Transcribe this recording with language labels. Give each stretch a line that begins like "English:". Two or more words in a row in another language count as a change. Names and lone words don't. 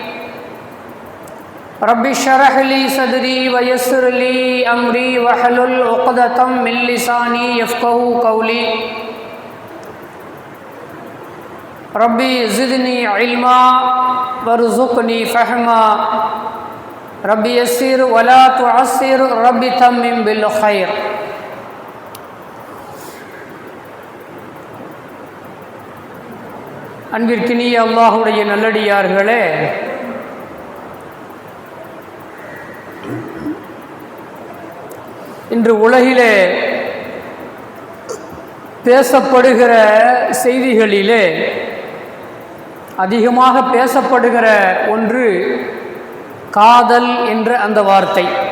Arabic: رب اشرح لي صدري ويسر لي أمري واحلل عقدة من لساني يفقهوا قولي. ربي زدني علما وارزقني فهما. ربي يسر ولا تعسر ربي تمم بالخير.
Tamil: அன்பிற்கினிய அல்லாஹ்வுடைய நல்லடியார்களே, இன்று உலகிலே பேசப்படுகிற செய்திகளிலே அதிகமாக பேசப்படுகிற ஒன்று காதல் என்ற அந்த வார்த்தை.